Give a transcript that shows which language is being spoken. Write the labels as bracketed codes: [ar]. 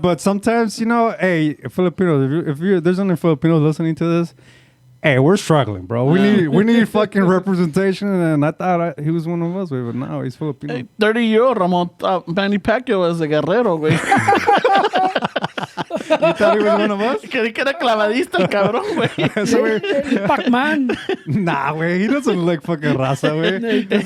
[en] But sometimes, you know, hey, Filipinos, if there's any Filipinos listening to this, hey, we're struggling, bro. We need fucking representation, and I thought he was one of us, but now he's Filipino. Hey, 30-year-old Ramon Manny Pacquiao was a guerrero, güey. You thought he was one of us? [es] Creí que era clavadista el cabrón, güey. [en] Pac-Man. Nah, güey. He doesn't look fucking raza, güey.